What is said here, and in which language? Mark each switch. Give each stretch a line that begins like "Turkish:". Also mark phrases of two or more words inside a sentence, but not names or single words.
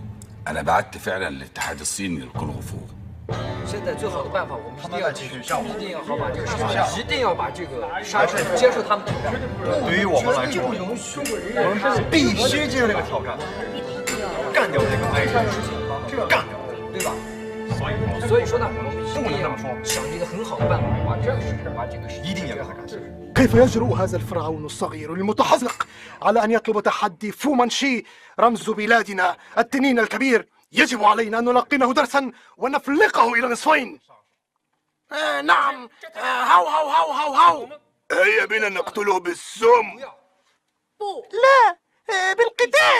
Arabic: أنا بعت فعلا للاتحاد الصيني للكونغ فو.
Chinese: 现在最好的办法，我们一定要继续上，一定要好把这个杀下，一定要把这个杀手接受他们的挑战。对于我们来说，我们必须接受这个挑战，干掉这个白人，干掉，对吧？所以说呢，我们一定要想一个很好的办法，把这个事情，把这个事情一定要把它干。
Arabic: كيف يجرؤ هذا الفرعون الصغير المتحزلق على أن يطلب تحدي فومانشي رمز بلادنا التنين الكبير؟ يجب علينا أن نلقنه درسا ونفلقه إلى نصفين. نعم، هاو هاو هاو هاو هاو. هيا بنا نقتله بالسم. لا، بالقتال.